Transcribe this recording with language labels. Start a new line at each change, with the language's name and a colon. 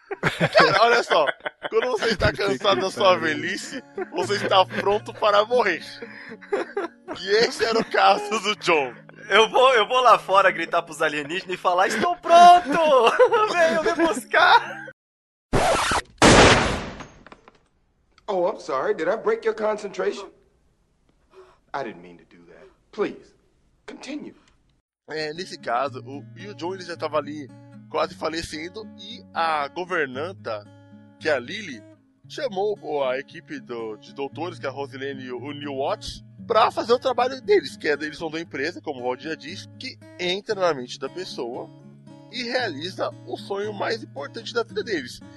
Portuguese: Cara, olha só, quando você está cansado da sua velhice, você está pronto para morrer. E esse era o caso do John. Eu vou lá fora gritar pros alienígenas e falar: estou pronto! Venho me buscar!
English: Oh, I'm sorry, did I break your concentration? I didn't mean to do that. Please, continue.
Portuguese: É, nesse caso, o John já estava ali quase falecendo e a governanta, que é a Lily, chamou a equipe de doutores, que é a Rosalene e o New Watch, pra fazer o trabalho deles, que é, eles são da empresa, como o Valdir já disse, que entra na mente da pessoa e realiza o sonho mais importante da vida deles.